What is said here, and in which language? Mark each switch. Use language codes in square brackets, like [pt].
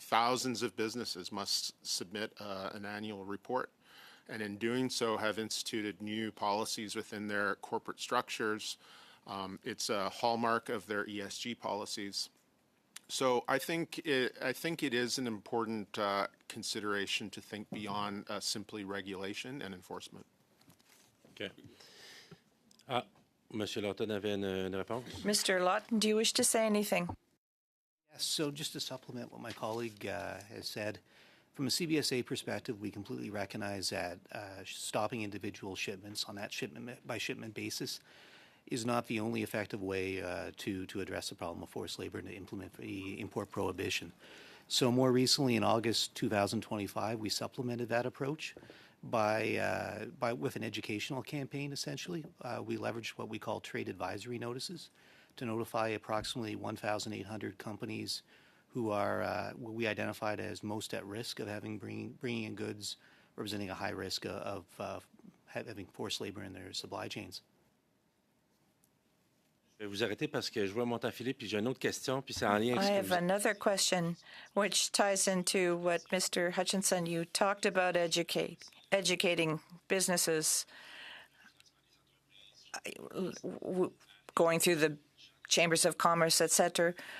[en] Thousands of businesses must submit an annual report, and in doing so have instituted new policies within their corporate structures. It's a hallmark of their ESG policies. So I think it is an important consideration to think beyond simply regulation and enforcement. OK. [fr] Monsieur Lawton avait une réponse? [en] Mr. Lawton, do you wish to say anything? Yes, so just to supplement what my colleague has said, from a CBSA perspective, we completely recognize that stopping individual shipments on that shipment-by-shipment basis is not the only effective way to address the problem of forced labor and to implement the import prohibition. So more recently, in August 2025, we supplemented that approach with an educational campaign, essentially. We leveraged what we call trade advisory notices to notify approximately 1,800 companies who are what we identified as most at risk of bringing in goods representing a high risk of having forced labor in their supply chains. [fr] Je vais vous arrêter parce que je vois monter à Philippe, puis j'ai une autre question, puis c'est en lien avec [en] I [fr] ce que [en] have [fr] vous... [en] another question which ties into what Mr. Hutchinson, you talked about educating businesses, going through the chambers of commerce, etc.